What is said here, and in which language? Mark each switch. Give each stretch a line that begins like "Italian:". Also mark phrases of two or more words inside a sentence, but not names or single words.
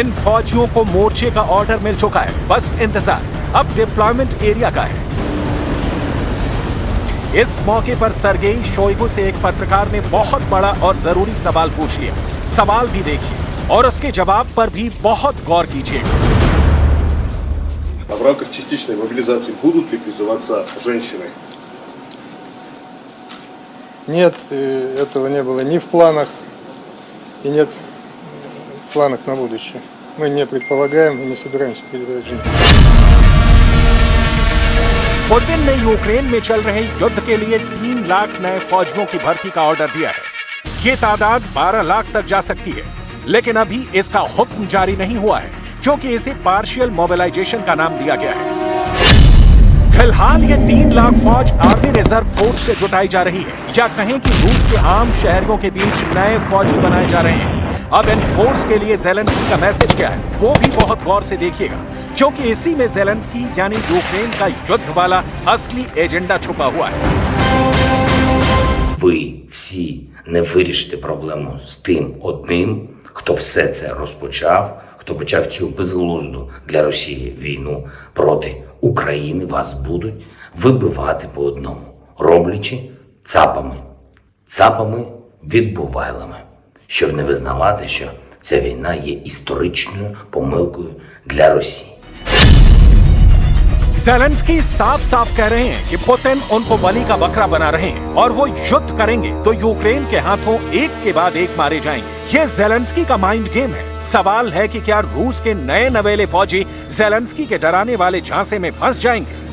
Hindi: इन फौजियों को मोर्चे का ऑर्डर मिल चुका है, बस इंतजार अब
English: deployment area
Hindi: का है। इस मौके पर सर्गेई शोइगु से एक पत्रकार ने बहुत बड़ा और जरूरी सवाल पूछ लिया। सवाल भी देखिए और उसके जवाब पर भी बहुत गौर कीजिएगा।
Russian: В рамках частичной мобилизации будут ли призываться женщины? Нет, этого не было ни в планах и нет в планах на будущее. Мы не предполагаем и не собираемся призывать женщин.
Hindi: पुतिन ने यूक्रेन में चल रहे युद्ध के लिए 3 लाख नए फौजियों की भर्ती का ऑर्डर दिया है। ये तादाद 12 लाख तक जा सकती है, लेकिन अभी इसका हुक्म जारी नहीं हुआ है क्योंकि इसे
English: partial mobilization
Hindi: का नाम दिया गया है। फिलहाल ये 3 लाख फौज
English: army reserve force
Hindi: से जुटाई जा रही है, या कहें कि रूस के आम शहरियों के बीच नए फौजी बनाए जा रहे हैं। अब इन फोर्स के लिए ज़ेलेंस्की का मैसेज क्या है वो भी बहुत गौर से देखिएगा, क्योंकि इसी में ज़ेलेंस्की यानी यूक्रेन का युद्ध वाला असली एजेंडा छुपा हुआ है।
Ukrainian: Ви всі не вирішите проблему з тим одним, хто все це розпочав, хто почав цю безглузду для Росії війну проти України. Вас будуть вибивати по одному, роблячи цапами відбувайлами, щоб не визнавати, що ця війна є історичною помилкою для Росії.
Hindi: ज़ेलेंस्की साफ साफ कह रहे हैं कि पुतिन उनको बलि का बकरा बना रहे हैं और वो युद्ध करेंगे तो यूक्रेन के हाथों एक के बाद एक मारे जाएंगे। ये ज़ेलेंस्की का
English: mind game
Hindi: है। सवाल है कि क्या रूस के नए नवेले फौजी ज़ेलेंस्की के डराने वाले झांसे में फंस जाएंगे।